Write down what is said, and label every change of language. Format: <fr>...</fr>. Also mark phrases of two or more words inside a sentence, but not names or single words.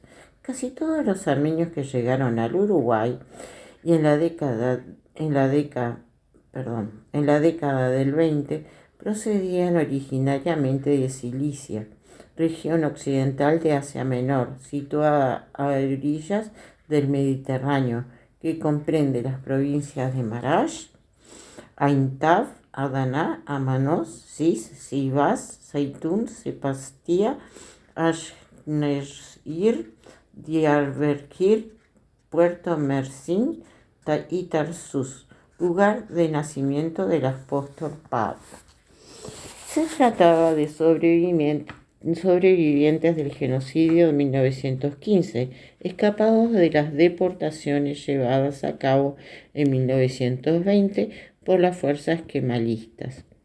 <es>Casi todos los armenios que llegaron al Uruguay y en la década del 20 procedían originariamente de Cilicia, región occidental de Asia Menor, situada a orillas del Mediterráneo, que comprende las provincias de Marash, Aintab, Adana, Amanos, Sis, Sivas, Zeytun, Sepastia, Ashneir, Diyarbakir, Puerto Mersin y Tarsus, lugar de nacimiento del apóstol Pablo. Se trataba de sobrevivientes del genocidio de 1915, escapados de las deportaciones llevadas a cabo en 1920 por las fuerzas kemalistas.</es>